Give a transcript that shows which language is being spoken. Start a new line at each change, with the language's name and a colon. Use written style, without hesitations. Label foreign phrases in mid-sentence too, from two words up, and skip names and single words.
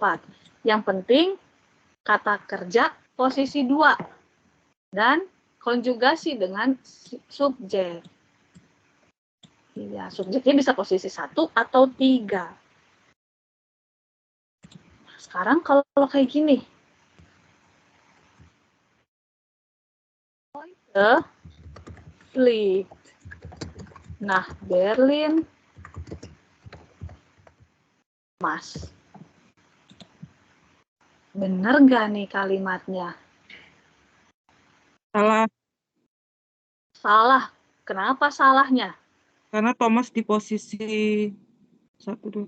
Indonesian: Yang penting kata kerja posisi 2 dan konjugasi dengan subjek. Ya, subjeknya bisa posisi 1 atau 3. Sekarang kalau kayak gini.
German: Heute fliegt nach Berlin Mas.
Indonesian: Bener nggak nih kalimatnya? Salah. Salah. Kenapa salahnya? Karena Thomas di posisi 4.